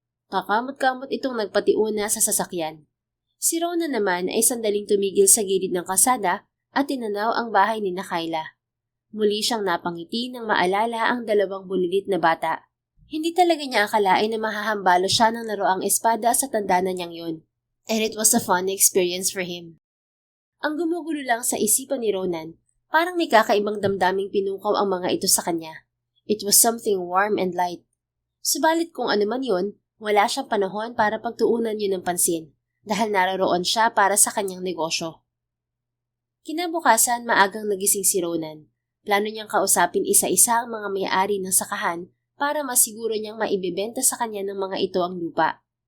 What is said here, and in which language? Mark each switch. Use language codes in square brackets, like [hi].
[tl] Kakamot-kamot itong nagpatiuna sa sasakyan. Si Rona naman ay sandaling tumigil sa gilid ng kalsada at tinanaw ang bahay ni Kyla. Muli siyang napangiti nang maalala ang 2 bulilit na bata. Hindi talaga niya akalain na mahahambalo siya ng laroang espada sa tanda na niyang yun. [en] And it was a fun experience for him. [tl] Ang gumugulo lang sa isipan ni Ronan, parang may kakaibang damdaming pinukaw ang mga ito sa kanya. [en] It was something warm and light. [tl] Subalit kung ano man yun, wala siyang panahon para pagtuunan yun ng pansin dahil naroroon siya para sa kanyang negosyo. Kinabukasan, maagang nagising si Ronan. Plano niyang kausapin isa-isa ang mga may-ari ng sakahan para masiguro niyang maibibenta sa kanya ng mga ito ang lupa.